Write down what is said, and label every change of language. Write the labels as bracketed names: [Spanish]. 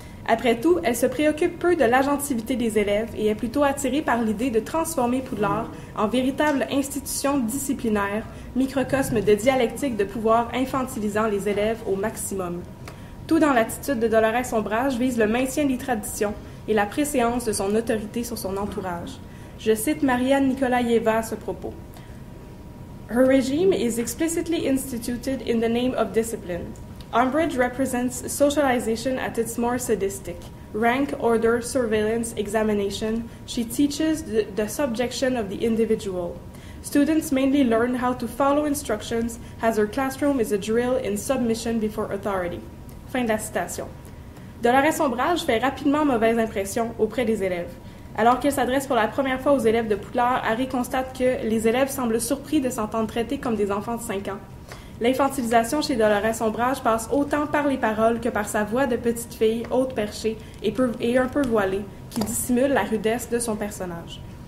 [French] Après tout, elle se préoccupe peu de l'agentivité des élèves et est plutôt attirée par l'idée de transformer Poudlard en véritable institution disciplinaire, microcosme de dialectique de pouvoir infantilisant les élèves au maximum. Tout dans l'attitude de Dolores Ombrage vise le maintien des traditions et la préséance de son autorité sur son entourage. Je cite Marianne Nikolaïeva à ce propos. [English] Her regime is explicitly instituted in the name of discipline. Umbridge represents socialization at its more sadistic. Rank, order, surveillance, examination. She teaches the subjection of the individual. Students mainly learn how to follow instructions as her classroom is a drill in submission before authority. [French] Fin de la citation. Dolores Ombrage fait rapidement mauvaise impression auprès des élèves. Alors qu'elle s'adresse pour la première fois aux élèves de Poudlard, Harry constate que les élèves semblent surpris de s'entendre traiter comme des enfants de 5 ans. L'infantilisation chez Dolores Ombrage passe autant par les paroles que par sa voix de petite fille haute perchée et un peu voilée, qui dissimule la rudesse de son personnage.